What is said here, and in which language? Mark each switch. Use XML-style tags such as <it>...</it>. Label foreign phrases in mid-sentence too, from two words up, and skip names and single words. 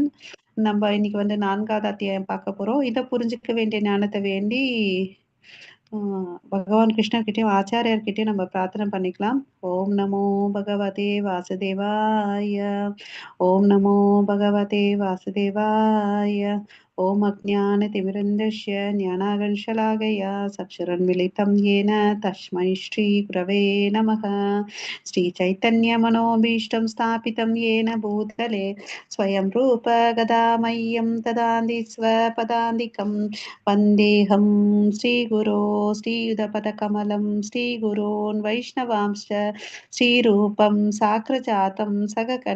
<ta>நம்ம இன்னைக்கு வந்து 4வது அத்தியாயம் பார்க்க போறோம். இதை புரிஞ்சுக்க வேண்டிய ஞானத்தை வேண்டி பகவான் கிருஷ்ணர்கிட்டயும் ஆச்சாரியர்கிட்டயும் நம்ம பிரார்த்தனை பண்ணிக்கலாம்.</ta> <sa>ओम् नमो भगवते वासुदेवाय. ओम् नमो भगवते वासुदेवाय. ओम् अज्ञानतिमिरान्धस्य ज्ञानाञ्जनशलाकया चक्षुरुन्मीलितं येन तस्मै श्रीगुरवे नमः. श्रीचैतन्यमनोभीष्टं स्थापितं येन भूतले स्वयं रूप गदामह्यं ददाति स्वपदान्तिकं वन्देऽहं श्रीगुरो श्रीयुतपदकमलं श्रीगुरोन् वैष्णवांश्च श्रीरूपं साग्रजातं सगगण</sa>